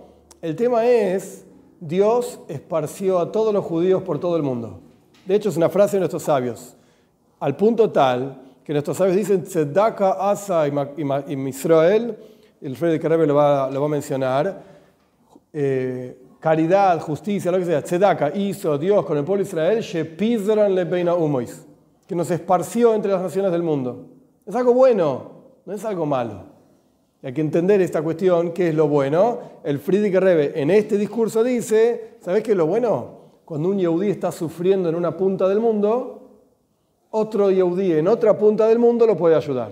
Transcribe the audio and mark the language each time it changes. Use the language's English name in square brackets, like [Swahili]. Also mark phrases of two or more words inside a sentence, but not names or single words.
[Spanish] El tema es: Dios esparció a todos los judíos por todo el mundo. De hecho, es una frase de nuestros sabios, al punto tal que nuestros sabios dicen [Hebrew] צדקה עשה עם ישראל, [Spanish] el Frierdiker Rebbe lo va a mencionar, caridad, justicia, lo que sea, Tzedaka hizo Dios con el pueblo de Israel, [Hebrew] שפיזרן לבין האומות, [Spanish] que nos esparció entre las naciones del mundo. Es algo bueno, no es algo malo. Y hay que entender esta cuestión, ¿qué es lo bueno? El Frierdiker Rebbe en este discurso dice: ¿sabés qué es lo bueno? Cuando un yehudí está sufriendo en una punta del mundo, otro yehudí en otra punta del mundo lo puede ayudar.